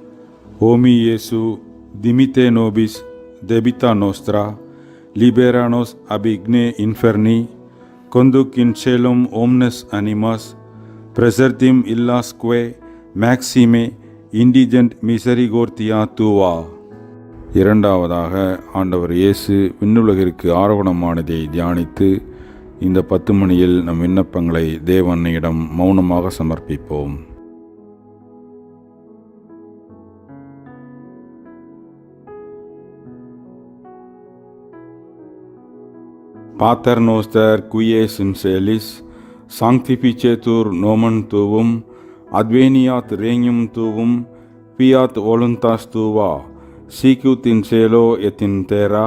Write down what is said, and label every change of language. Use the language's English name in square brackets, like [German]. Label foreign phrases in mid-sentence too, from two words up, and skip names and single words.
[Latin] Homi Iesu, dimite nobis debita nostra, libera nos ab igne inferni, conduc in caelum omnes animas, presertim illasque maxime indigent misericordia tua. [Tamil] இரண்டாவதாக ஆண்டவர் இயேசு விண்ணுலகிற்கு ஆரோகணமானதை தியானித்து இந்த 10 மணியில் நம் விண்ணப்பங்களை தேவனிடம் மௌனமாக சமர்ப்பிப்போம். [Latin] Pater noster qui es in celis, sanctificetur nomen tuum, adveniat regnum tuum, fiat voluntas tua, sicut in cielo et in terra.